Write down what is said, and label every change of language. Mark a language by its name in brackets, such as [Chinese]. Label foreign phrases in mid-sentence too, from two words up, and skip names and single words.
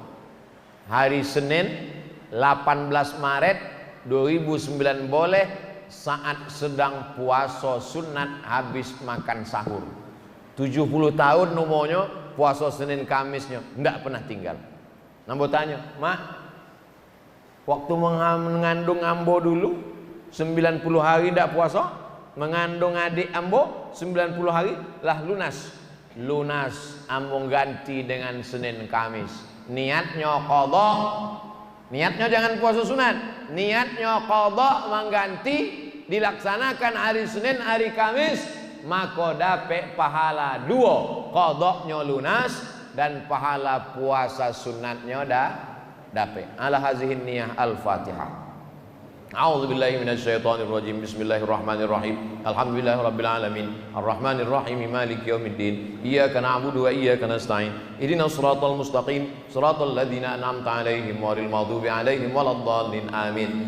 [Indonesian] Hari Senin 18 Maret 2009 boleh saat sedang puasa sunat habis makan sahur. 70 tahun umurnya, puasa Senin Kamisnya ndak pernah tinggal. Nambo tanya, "Mak, waktu mengandung ambo dulu 90 hari ndak puasa, mengandung adik ambo 90 hari lah lunas. Lunas ambo ganti dengan Senin Kamis. Niatnya qadha. Niatnya jangan puasa sunat. Niatnya qadha mengganti dilaksanakan hari Senin hari Kamis, maka dapat pahala dua. Qadhanya lunas dan pahala puasa sunatnya dapat. [Arabic] على هذه النية الفاتحة. أعوذ بالله من الشيطان الرجيم. بسم الله الرحمن الرحيم. الحمد لله رب العالمين. الرحمن الرحيم. مالك يوم الدين. إياك نعبد وإياك نستعين. اهدنا الصراط المستقيم. صراط الذين أنعمت عليهم غير المغضوب عليهم ولا الضالين.